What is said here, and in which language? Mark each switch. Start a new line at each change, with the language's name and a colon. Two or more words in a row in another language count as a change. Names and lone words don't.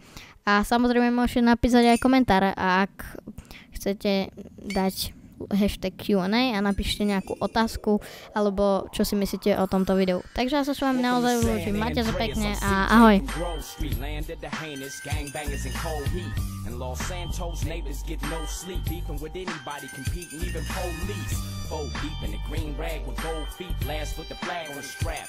Slovak: A samozrejme môžete napísať aj komentár, ak chcete dať hashtag Q&A a napíšte nejakú otázku, alebo čo si myslíte o tomto videu. Takže ja sa s vami naozaj ľúčim, majte sa pekne a ahoj.
English: Los Santos neighbors get no sleep, beefing with anybody, competing, even police. Four deep in the green rag with gold feet, last with the flag on the strap.